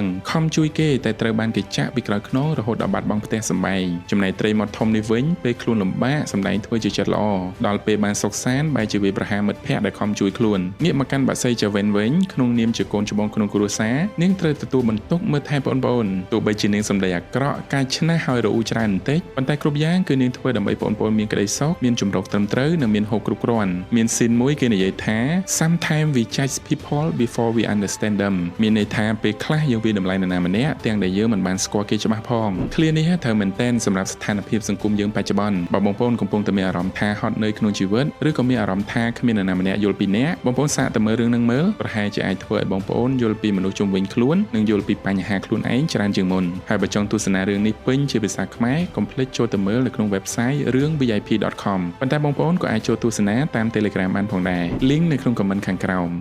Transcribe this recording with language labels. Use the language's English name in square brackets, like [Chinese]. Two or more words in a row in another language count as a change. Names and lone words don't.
[Khmer] ខំជួយគេតែត្រូវបានគេចាក់ពីក្រោយខ្នងរហូតដល់បាត់បង់ផ្ទះសម្បែងចំណែកត្រីមាត់ធំនេះវិញពេលខ្លួនលំបាកសម្ដែងធ្វើជាចិត្តល្អដល់ពេលបានសុខសាន្តបែរជាវាប្រហារមិត្តភ័ក្តិដែលខំជួយខ្លួនងាកមកកាន់បាក់សីចាវិនវិញក្នុងនាម ជាកូនច្បងក្នុងគ្រួសារនាងត្រូវទទួលបន្ទុកមើលថែបងប្អូនទោះបីជានាងសម្ដីអាក្រក់កាចឆ្នះហើយរអ៊ូច្រើនបន្តិចប៉ុន្តែគ្រប់យ៉ាងគឺនាងធ្វើដើម្បីបងប្អូនមានក្តីសុខមានជំរកត្រឹម ត្រូវនិងមានហូបគ្រប់គ្រាន់មានស៊ីនមួយគេនិយាយថា [English] Sometimes we judge people before we understand them [Khmer] មានន័យថាពេលខ្លះយើងវាតម្លៃនរណាម្នាក់ទាំង ដែលយើងមិនបានស្គាល់គេច្បាស់ផងឃ្លានេះត្រូវមែនតែនសម្រាប់ស្ថានភាពសង្គមយើងបច្ចុប្បន្នបើបងប្អូនកំពុងតែមានអារម្មណ៍ថាហត់នឿយក្នុងជីវិតឬក៏មានអារម្មណ៍ថាគ្មាននរណាម្នាក់យល់ពីអ្នកបងប្អូនសាកទៅមើលរឿងនឹងមើលប្រហែលជាអាចធ្វើឲ្យបងប្អូនយល់ពីមនុស្សជុំវិញខ្លួននិងយល់ពីបញ្ហាខ្លួនឯងច្រើនជាងមុនហើយបើចង់ទស្សនារឿងនេះពេញជាភាសាខ្មែរកុំភ្លេចចូលទៅមើលនៅក្នុង website រឿង vip.com ប៉ុន្តែបងប្អូនក៏អាចចូលទស្សនាតាម Telegram បានផងដែរ link នៅក្នុង comment ខាងក្រោម